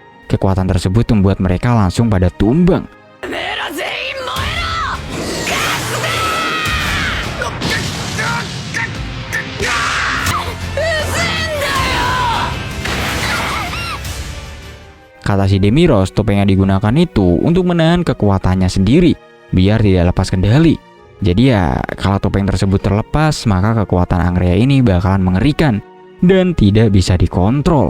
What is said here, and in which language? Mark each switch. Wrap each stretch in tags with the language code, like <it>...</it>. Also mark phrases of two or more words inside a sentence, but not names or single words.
<id>Kekuatan tersebut membuat mereka langsung pada tumbang.</id> <ja>前ら全員燃えろ。ガスだ。うぜんだよ。</ja> <id>Kata si Demiros, topeng yang digunakan itu untuk menahan kekuatannya sendiri biar tidak lepas kendali. Jadi ya, kalau topeng tersebut terlepas, maka kekuatan Angrea ini bakalan mengerikan dan tidak bisa dikontrol.</id>